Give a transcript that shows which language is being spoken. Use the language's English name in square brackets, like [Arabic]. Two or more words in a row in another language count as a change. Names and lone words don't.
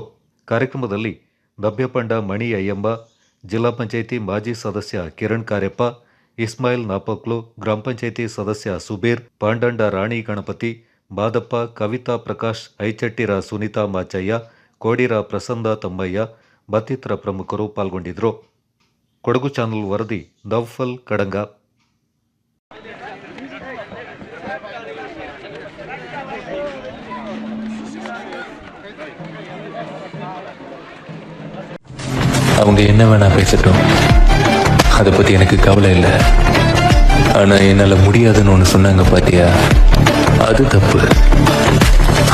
[Kannada] ಕಾರ್ಯಕ್ರಮದಲ್ಲಿ ನಭ್ಯಪಂಡ ಮಣಿ ಅಯ್ಯಂಬ, ಜಿಲ್ಲಾ ಪಂಚಾಯಿತಿ ಮಾಜಿ ಸದಸ್ಯ ಕಿರಣ್ ಕಾರ್ಯಪ್ಪ, ಇಸ್ಮಾಯಿಲ್ ನಾಪಕ್ಲು, ಗ್ರಾಮ ಪಂಚಾಯಿತಿ ಸದಸ್ಯ ಸುಬೀರ್, ಪಾಂಡಂಡ ರಾಣಿ ಗಣಪತಿ, ಮಾದಪ್ಪ, ಕವಿತಾ ಪ್ರಕಾಶ್, ಐಚಟ್ಟಿರ ಸುನೀತಾ ಮಾಚಯ್ಯ, ಕೋಡಿರ ಪ್ರಸನ್ನ ತಮ್ಮಯ್ಯ ಮತ್ತಿತರ ಪ್ರಮುಖರು ಪಾಲ್ಗೊಂಡಿದ್ದರು. ಕೊಡಗು ಚಾನಲ್ ವರದಿ ನೌಫಲ್ ಕಡಂಗ. [Tamil] அவங்க என்ன வேணா பேசட்டும், அதை பற்றி எனக்கு கவலை இல்லை. ஆனால் என்னால் முடியாதுன்னு ஒன்று சொன்னாங்க பார்த்தியா, அது தப்பு.